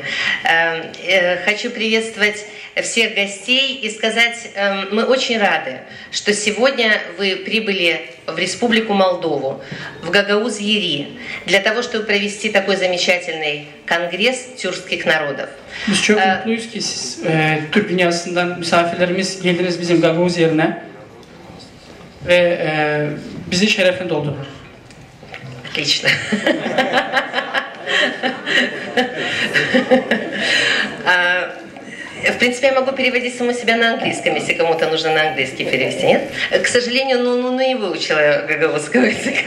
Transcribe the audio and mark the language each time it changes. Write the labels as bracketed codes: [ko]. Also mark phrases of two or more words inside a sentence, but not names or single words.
[ru] Хочу приветствовать всех гостей и сказать, мы очень рады, что сегодня вы прибыли в Республику Молдову, в Гагаузия-Ри, для того, чтобы провести такой замечательный конгресс тюркских народов. [gag] Biz çok mutluyuz ki siz Türk dünyasından misafirlerimiz geldiniz bizim Gagavuz yerine ve bizi şerefle doldurur. [ru] Отлично. В принципе, я могу переводить саму себя на английском, если кому-то нужно на английский перевести, нет? К сожалению, не выучила гагаузского языка.